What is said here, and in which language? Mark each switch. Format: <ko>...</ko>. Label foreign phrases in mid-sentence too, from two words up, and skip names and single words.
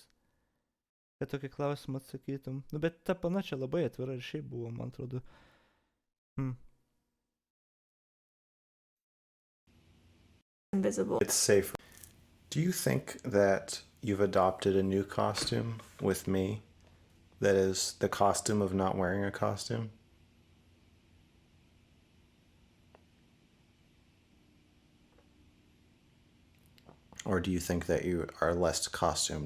<lt>Kad tokį klausimą atsakytum. Bet ta pana čia labai atvira ir šiaip buvo, man atrodo.</lt> <en>invisible. It's safer. Do you think that you've adopted a new costume with me that is the costume of not wearing a costume? Or do you think that you are less costumed?</en>